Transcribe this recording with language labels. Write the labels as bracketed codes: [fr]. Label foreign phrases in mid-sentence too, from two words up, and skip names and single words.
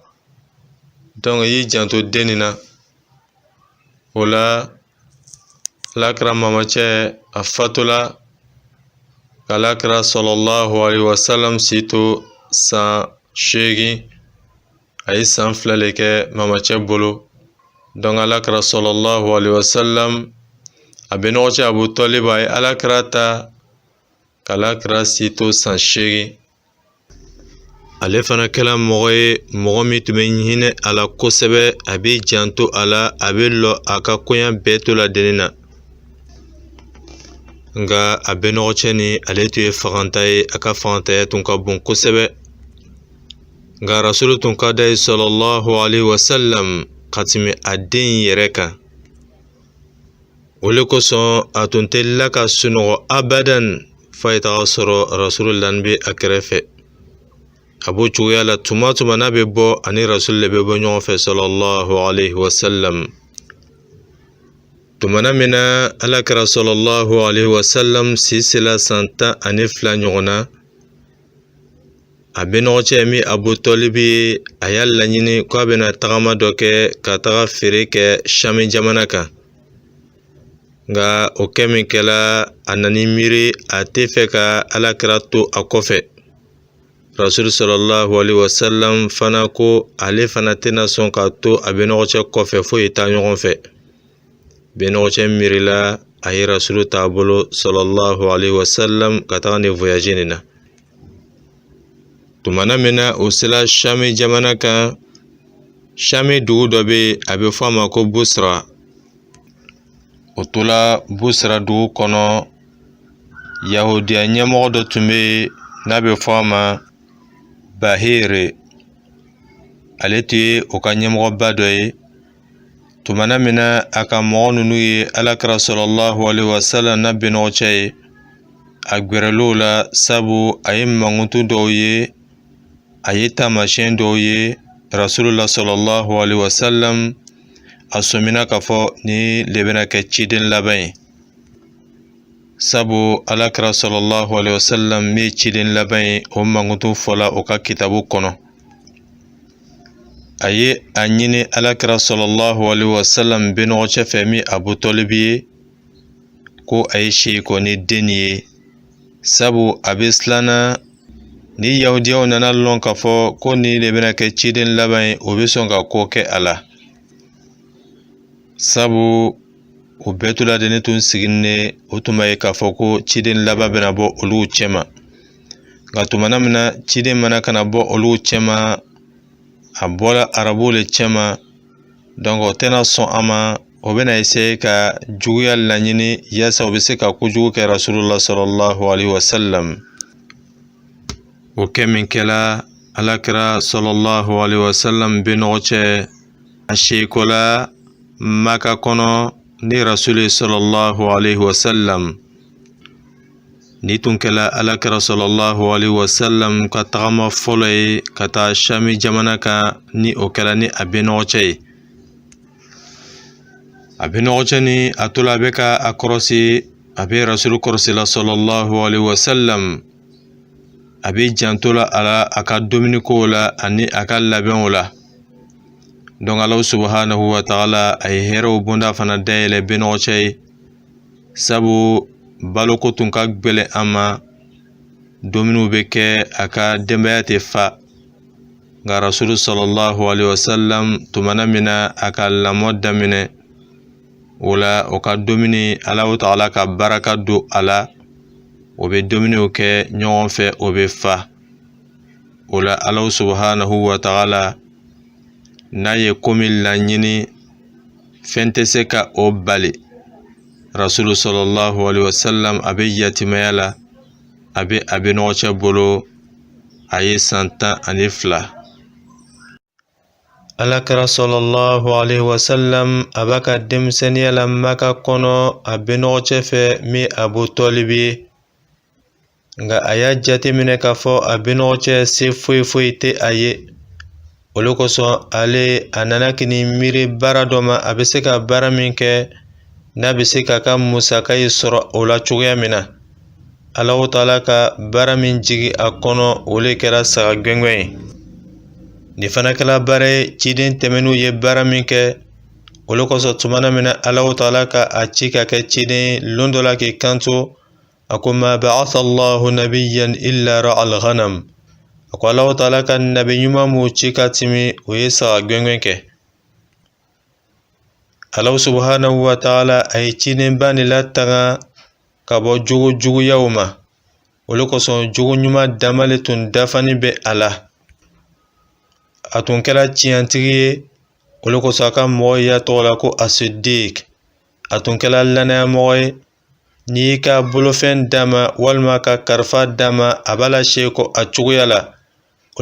[bm] Donc i y'i janto den nin na. O la Alakira mamacɛ a fatula ka Alakira [ar] صلى الله عليه وسلم [bm] si to san 8. A ye san 2 le kɛ mamacɛ bolo. Donc Alakira [ar] صلى الله عليه وسلم [bm] a benɔgɔcɛ Abu Talib a ye Alakira ta ka Alakira si to san 8. Ale fana kɛla mɔgɔ ye mɔgɔ min tun bɛ hinɛ a la kosɛbɛ, a bɛ janto a la, a bɛ lɔ a ka koɲɛ bɛɛ to la deni na. Nka a benɔgɔcɛ ni ale tun ye faganta ye, a ka fagantaya tun ka bon kosɛbɛ. nga rasulu tun ka da [ar] صلى الله عليه وسلم [bm] ka tɛmɛ a den yɛrɛ kan. O le kosɔn a tun tɛ la ka sunɔgɔ abadan f'a ye taga sɔrɔ rasulu lan bɛ a kɛrɛfɛ. A b'o cogoya la tuma tuma n'a bɛ bɔ ani rasulu le bɛ bɔ ɲɔgɔn fɛ [ar] صلى الله عليه وسلم. [bm] Tumana min na alakira [ar] صلى الله عليه وسلم [bm] si sela san 12 ɲɔgɔn na, a benɔgɔcɛ min Abu Tɔlibi a y'a laɲini k'a bɛna tagama dɔ kɛ ka taga feere kɛ Shami jamana kan. Nka o kɛ min kɛla a nani miiri a tɛ fɛ ka alakira to a kɔfɛ. Rasul [ar] صلى الله عليه وسلم [bm] fana ko ale fana tɛna sɔn ka to a benɔgɔcɛ kɔfɛ foyi ta ɲɔgɔn fɛ. Benɔgɔcɛ miirila a ye Rasulu t'a bolo [ar] صلى الله عليه وسلم [bm] ka taga ni voyage nin na. Tumana min na o sela Shami jamana kan, Shami dugu dɔ bɛ a bɛ fɔ a ma ko Busra. O tola Busra dugu kɔnɔ, Yahudiya ɲɛmɔgɔ dɔ tun bɛ n'a bɛ fɔ a ma Bahir. Ale tun ye o ka ɲɛmɔgɔba dɔ ye. Tumana min na a ka mɔgɔ ninnu ye alakira [ar] صلى الله عليه وسلم [bm] na benɔgɔcɛ ye, a gwɛrɛl'o la sabu a ye mankutu dɔw ye, a ye taamasiyɛn dɔw ye Rasulullah [ar] صلى الله عليه وسلم [bm] a sɔmina k'a fɔ ni le bɛna kɛ ciden laban ye. Sabu alakira [ar] صلى الله عليه وسلم [bm] min ye ciden laban ye o mankutu fɔla o ka kitabu kɔnɔ. A ye a ɲini alakira [ar] صلى الله عليه وسلم [bm] benɔgɔcɛ fɛ min Abu Tɔlibi ye ko a ye seeko ni den ye, sabu a bɛ silanna ni yahudiyaw nana lɔn k'a fɔ ko ni de bɛna kɛ ciden laban ye, o bɛ sɔn ka ko kɛ a la. Sabu o bɛɛ toladennin tun siginen o tun b'a ye k'a fɔ ko ciden laban bɛna bɔ olu cɛma. Nka tumana min na ciden mana kana bɔ olu cɛma, a bɔra arabuw le cɛma, donc o tɛna sɔn a ma, o bɛna essayer ka juguya laɲini yaasa o bɛ se ka kojugu kɛ Rasulullah [ar] صلى الله عليه وسلم. [bm] O kɛ min kɛla alakira [ar] صلى الله عليه وسلم [bm] benɔgɔcɛ a seeko la Maka kɔnɔ ni Rasul [ar] صلى الله عليه وسلم. [bm] Ni tun kɛla alakira [ar] صلى الله عليه وسلم [bm] ka tagama fɔlɔ ye ka taa Shami jamana kan ni o kɛla ni a benɔgɔcɛ ye. A benɔgɔcɛ ni a tola a bɛ ka a kɔrɔsi, a bɛ Rasul kɔrɔsila [ar] صلى الله عليه وسلم. [bm] A bɛ janto la a la a ka dumuni kow la ani a ka labɛnw la. Donc Allah [ar] سبحانه وتعالى [bm] a ye hɛrɛw bonda fana dayɛlɛ benɔgɔcɛ ye, sabu baloko tun ka gbɛlɛ an ma, dumuniw bɛ kɛ a ka denbaya tɛ fa. Nka Rasul [ar] صلى الله عليه وسلم [bm] tumana min na a ka lamɔ daminɛ, o la o ka dumuni Allah ta'ala ka baraka don a la, o bɛ dumuniw kɛ ɲɔgɔn fɛ, o bɛ fa. O la Allah [ar] سبحانه وتعالى [bm] n'a ye ko min laɲini fɛn tɛ se ka o bali. Rasul [ar] صلى الله عليه وسلم [bm] a bɛ yatimaya la, a bɛ a benɔgɔcɛ bolo, a ye san 12. Alakira [ar] صلى الله عليه وسلم [bm] a b'a ka denmisɛnniya la Maka kɔnɔ a benɔgɔcɛ fɛ min Abu Tɔlibi ye. Nka a y'a jateminɛ k'a fɔ a benɔgɔcɛ se foyi foyi tɛ a ye. Olu kosɔn ale a nana kini miiri baara dɔ ma, a bɛ se ka baara min kɛ n'a bɛ se k'a ka musaka ye sɔrɔ o la cogoya min na. Allah ta'ala ka baara min jigi a kɔnɔ o le kɛra saga gɛngɛn ye. Nin fana kɛla baara ye ciden tɛmɛn'u ye baara min kɛ, olu kosɔn tumana min na Allah ta'ala ka a ci ka kɛ ciden lon dɔ la k'i kanto, a ko [ar] ما بعث الله نبيا إلا رعى الغنم. [bm] A ko Allah ta'ala ka nabi ɲuman m'u ci ka tɛmɛ o ye saga gɛngɛn kɛ. Allah [ar] سبحانه وتعالى [bm] a ye cidenba nin latanga ka bɔ juguyaw ma. Olu kosɔn jogo ɲuman dama le tun dafalen bɛ a la. A tun kɛra tiɲɛtigi ye, olu kosɔn a ka mɔgɔ y'a tɔgɔ la ko As-Siddiq. A tun kɛra lannayamɔgɔ ye, n'i y'i ka bolofɛn d'a ma walima ka kalifa d'a ma, a b'a laseeko a cogoya la.